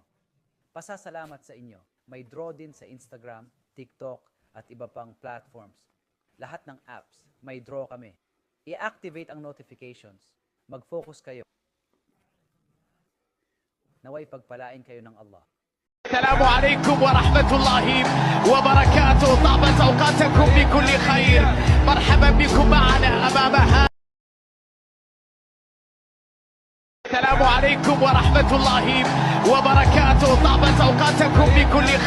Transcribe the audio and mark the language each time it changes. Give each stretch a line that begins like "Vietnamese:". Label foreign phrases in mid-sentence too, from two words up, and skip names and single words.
Filipino: Pasasalamat sa inyo. May draw din sa Instagram, TikTok, at iba pang platforms. Lahat ng apps, may draw kami. I-activate ang notifications. Mag-focus kayo. Naway pagpalain kayo ng Allah.
Arabic: السلام عليكم ورحمة الله وبركاته. طابت أوقاتكم بكل خير. مرحبا بكم معنا أمام هذا. السلام عليكم ورحمة الله وبركاته. طابت أوقاتكم بكل خير.